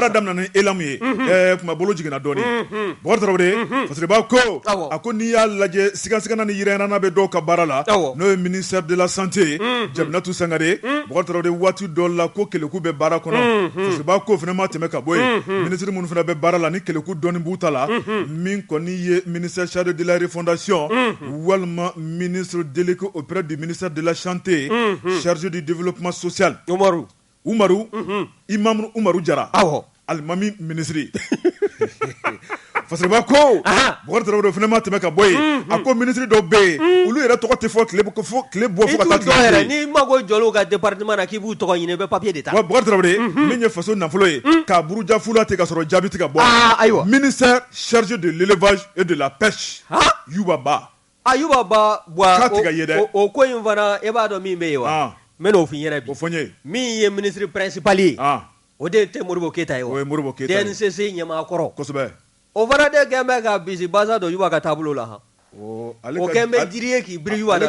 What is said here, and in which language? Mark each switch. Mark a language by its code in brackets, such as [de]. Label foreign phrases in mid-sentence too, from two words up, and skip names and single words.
[bm] baara daminɛ ni elamu ye kuma bolo jiginna dɔɔnin Bakari Tarawele fasirba ko a ko n'i y'a lajɛ sigasigana ni yirɛɲɛnana bɛ dɔw ka baara la n'o ye [fr] ministère de la santé [bm] Jaminatou Sangare Bakari Tarawele waati dɔ la ko keleku bɛ baara kɔnɔ fasirba ko fana ma tɛmɛ ka bɔ yen ministre minnu fana bɛ baara la ni keleku dɔɔnin b'u ta la min kɔni ye [fr] ministère chargé de la refondation [bm] walima [fr] ministre délégué auprès du ministère de la santé chargé du développement social [bm] Umaru Imam Umaru Jara alimami ministre fasirba ko Bakari Tarawele fana ma tɛmɛ ka bɔ yen a ko ministre dɔw bɛ yen olu yɛrɛ tɔgɔ tɛ fɔ tile bɔ fo ka taa tile ni mago jɔl'u ka département na k'i b'u tɔgɔ ɲini i bɛ papier de ta Bakari Tarawele min ye faso nafolo ye k'a buruja fula ten ka sɔrɔ jaabi tɛ ka bɔ ayiwa [fr] ministère chargé de l'élevage et de la pêche Yuba Ba [bm] Yuba Ba k'a tɛ ka ye dɛ o ko in fana e b'a dɔn min bɛ yen wa n bɛ n'o f'i ɲɛna bi o fɔ n ye min ye [fr] ministre principal [bm] ye o de tɛ Modibo Keyita ye wa o ye Modibo Keyita ye DNCC ɲɛmaa kɔrɔ kosɛbɛ o fana de kɛn bɛ ka bisi basa dɔ Yuba ka taabolo la han o kɛn bɛ diri ye k'i biri Yuba da la